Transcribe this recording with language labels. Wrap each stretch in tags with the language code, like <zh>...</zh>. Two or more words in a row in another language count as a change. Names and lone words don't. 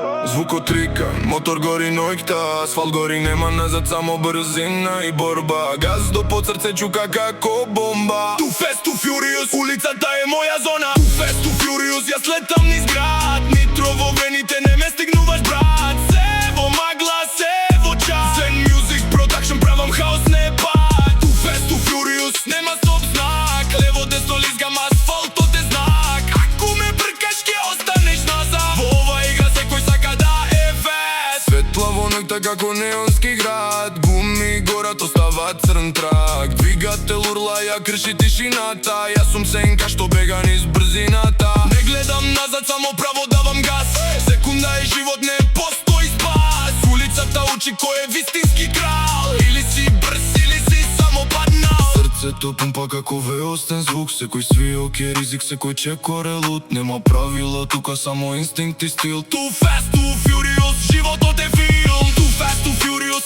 <mk>Звукот трика, мотор гори ноќта, асфалт гори, нема назад, само брзина и борба. Газ до под срце чука како бомба.</mk> <en>Too fast, too furious,</en> <mk>улицата е моја зона.</mk> <en>Too fast, too furious,</en> <mk>јас летам низ град. Нитро во вените, не ме стигнуваш брат. Се во магла, се во час. Zen Music Production, правам хаос, не пак.</mk> <en>Too fast, too furious,</en> <mk>нема стоп знак. Лево, десно, лизгам асфалтот е знак. Ако ме бркаш, ке останеш назад. Во ова игра секој сака да е вест. Светла во ноќта како неонски град. Гуми горат остава црн трак. Двигател урла ја крши тишината. Јас сум сенка што бега низ брзината. Не гледам назад, само право давам газ. Секунда е живот, не постои спас. Улицата учи кој е вистински крал. Или си брз, или си само паднал. Срцето пумпа како веостен звук. Секој свиок е ризик, секој чекор е лут. Нема правила, тука само инстинкт и стил.</mk> <en>Too fast, too furious,</en> <mk>животот е филм.</mk> <en>Too fast, too furious.</en>